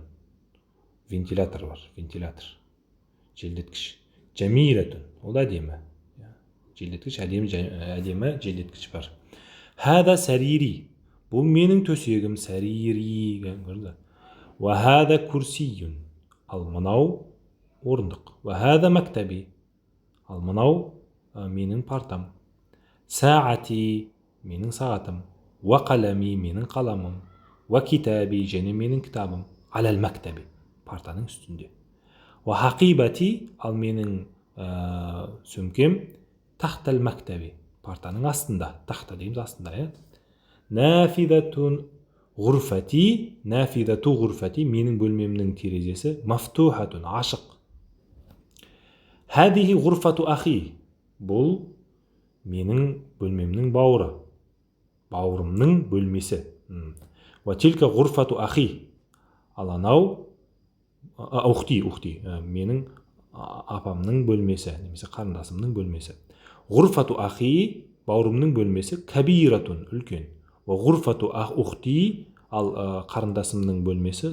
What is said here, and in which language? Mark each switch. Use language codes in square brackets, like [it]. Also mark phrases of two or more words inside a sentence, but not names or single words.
[kk] Вентилятор бар. Вентилятор. Желдеткіш. Жәмилатун. Ол әдемі. Желдеткіш, әдемі желдеткіш бар. [ar] هذا سريري. [kk] Бұл менің төсегім. [ar] سريري. وهذا كرسي. [kk] Ал мынау орындық. [ar] وهذا مكتبي. [kk] Ал мынау менің партам. Саати. Менің сағатым. [ar] وقلمي. [kk] Менің қаламым. [ar] وكتابي. [kk] Және менің кітабым. [ar] على المكتب. [kk] Партаның үстінде. [ar] وحقيبتي. [kk] Ал менің сөмкем. [ar] تحت المكتب. [kk] Партаның астында. Тахта дейміз астында. [ar] نافذة غرفتي. نافذة غرفتي. [kk] Менің бөлмемнің терезесі. [ar] مفتوحة. Ашық. هذه غرفة أخي. [kk] Бұл менің бөлмемнің бауыры. Бауырымның бөлмесі. [ar] وتلك غرفة أخي. [kk] Ал анау ухти. Менің апамның бөлмесі. Немесе қарындасымның бөлмесі. [ar] غرفة أخي. [kk] Бауырымның бөлмесі. Кабиратун. Үлкен. [ar] وغرفة أختي. [kk] Ал қарындасымның бөлмесі.